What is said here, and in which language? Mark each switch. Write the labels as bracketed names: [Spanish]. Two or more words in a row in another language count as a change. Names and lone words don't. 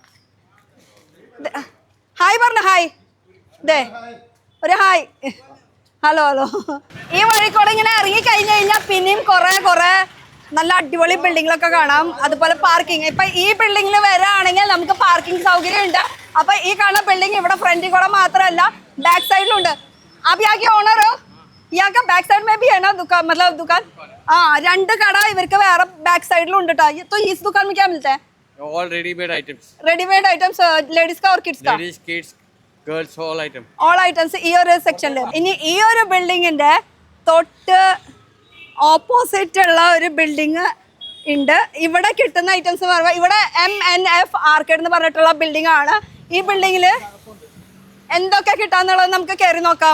[Malayalam] ഹായ് പറഞ്ഞ. ഹായ്, ദേ ഒരു ഹായ്. ഹലോ ഹലോ. ഈ വഴിക്കൂടെ ഇങ്ങനെ ഇറങ്ങി കഴിഞ്ഞു കഴിഞ്ഞാൽ പിന്നെയും കുറെ നല്ല അടിപൊളി ബിൽഡിങ്ങിലൊക്കെ കാണാം. അതുപോലെ പാർക്കിംഗ്. ഇപ്പൊ ഈ ബിൽഡിങ്ങിൽ വരാണെങ്കിൽ നമുക്ക് പാർക്കിംഗ് സൗകര്യം ഉണ്ട്. അപ്പൊ ഈ കാണുന്ന ബിൽഡിംഗ് ഇവിടെ ഫ്രണ്ടിൽ കൂടെ മാത്രമല്ല [English] back sideിലുണ്ട്. [Hindi] अब यहाँ के ओनर हो? यहाँ का [English] back side [Hindi] में भी है ना दुकान, मतलब दुकान? हाँ, [Malayalam] രണ്ട് കട ഇവർക്ക് വേറെ [English] back sideിലുണ്ട് [Malayalam] ട്ടോ. [Hindi] तो इस दुकान में क्या मिलता है? [English] All ready-made items. Ready-made items, ladies [Hindi] का और kids का? [English] Ladies, kids, girls, all items. All items [Malayalam] ഈ ഒരു സെക്ഷനിൽ. ഇനി ഈ ഒരു ബിൽഡിങ്ങിന്റെ തൊട്ട് ഓപ്പോസിറ്റ് ഉള്ള ഒരു ബിൽഡിംഗ് ഉണ്ട്. ഇവിടെ കിട്ടുന്ന ഐറ്റംസ് പറയുമ്പോൾ ഇവിടെ MNF ആർക്കേഡ് എന്ന് പറഞ്ഞിട്ടുള്ള ബിൽഡിംഗ് ആണ്. ഈ ബിൽഡിങ്ങിൽ എന്തൊക്കെ കിട്ടാന്നുള്ളത് നമുക്ക് കയറി നോക്കാം.